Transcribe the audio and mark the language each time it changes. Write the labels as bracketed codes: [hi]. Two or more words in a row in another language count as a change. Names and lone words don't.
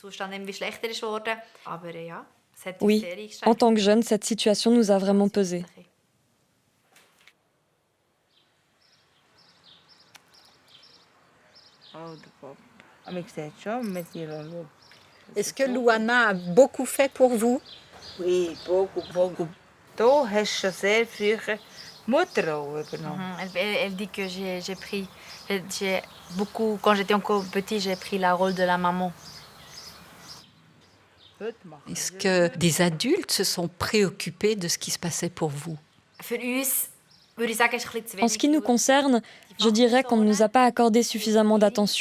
[fr] Oui, en tant que jeune, cette situation nous a vraiment pesé. Est-ce que Luana a beaucoup fait pour vous? Oui, beaucoup. Toi, [de] hast du schon sehr früh Mutterrolle übernommen. [fr] Elle dit que j'ai beaucoup, quand j'étais encore petit, j'ai pris le rôle de la maman. Est-ce que des adultes se sont préoccupés de ce qui se passait pour vous? En ce qui nous concerne, je dirais qu'on ne nous a pas accordé suffisamment d'attention.